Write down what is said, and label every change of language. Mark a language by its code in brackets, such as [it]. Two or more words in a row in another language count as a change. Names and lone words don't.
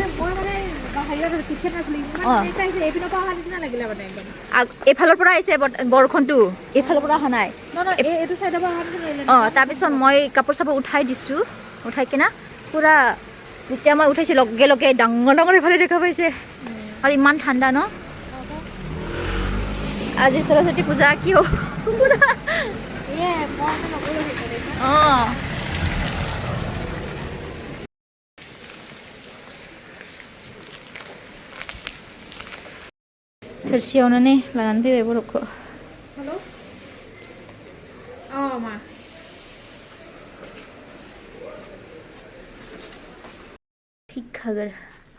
[as] এইফালৰ পৰা আহিছে বৰষুণটো এইফালৰ পৰা অহা নাই তাৰপিছত মই কাপোৰ চাপোৰ উঠাই দিছোঁ উঠাই কিনা পুৰা যেতিয়া মই উঠাইছোঁ লগে লগে ডাঙৰ ডাঙৰ এইফালে দেখা পাইছে আৰু ইমান ঠাণ্ডা ন আজি সৰস্বতী পূজা কিয় অঁ [brx] थोरसियावनो नै लानानै फैबाय बरफखौ हेलौ मा शिक्षागोर